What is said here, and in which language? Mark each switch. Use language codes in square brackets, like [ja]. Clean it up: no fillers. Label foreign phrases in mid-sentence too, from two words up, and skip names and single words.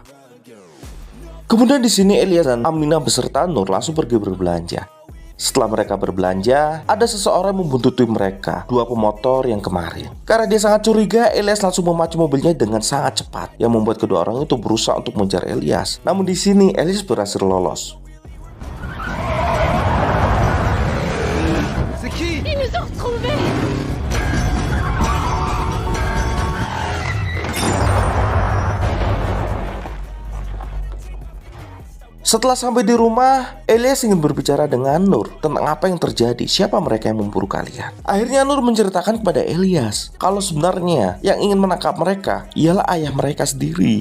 [id] Kemudian di sini Elias dan Aminah beserta Nur langsung pergi berbelanja. Setelah mereka berbelanja, ada seseorang membuntuti mereka, dua pemotor yang kemarin. Karena dia sangat curiga, Elias langsung memacu mobilnya dengan sangat cepat, yang membuat kedua orang itu berusaha untuk mengejar Elias. Namun di sini Elias berhasil lolos. [fr] Ils nous ont retrouvés. [id] Setelah sampai di rumah, Elias ingin berbicara dengan Nur tentang apa yang terjadi, siapa mereka yang memburu kalian. Akhirnya Nur menceritakan kepada Elias kalau sebenarnya yang ingin menangkap mereka ialah ayah mereka sendiri.